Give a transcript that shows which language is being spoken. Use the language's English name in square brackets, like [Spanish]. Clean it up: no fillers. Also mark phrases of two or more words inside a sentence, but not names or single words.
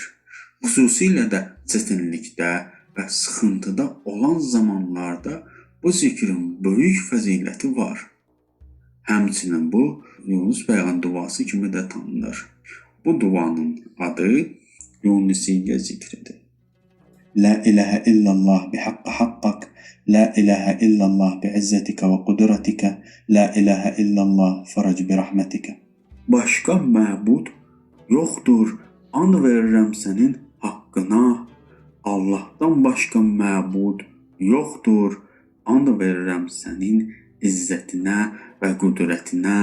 [Azerbaijani] Xüsusilə də çətinlikdə və sıxıntıda olan zamanlarda bu zikrin böyük fəziləti var. Həmçinin bu Yunus Peyğəmbər duası kimi də tanınır. Bu duanın adı Yunusiyyə zikridir. [Arabic] لا إله إلا الله بحق حقك. لا إله إلا الله بعزتك وقدرتك. لا إله إلا الله فرج برحمتك. [Azerbaijani] Başqa məbud yoxdur. And verirəm sənin haqqına. Allahdan başqa məbud yoxdur. And verirəm sənin izzətinə və qüdrətinə.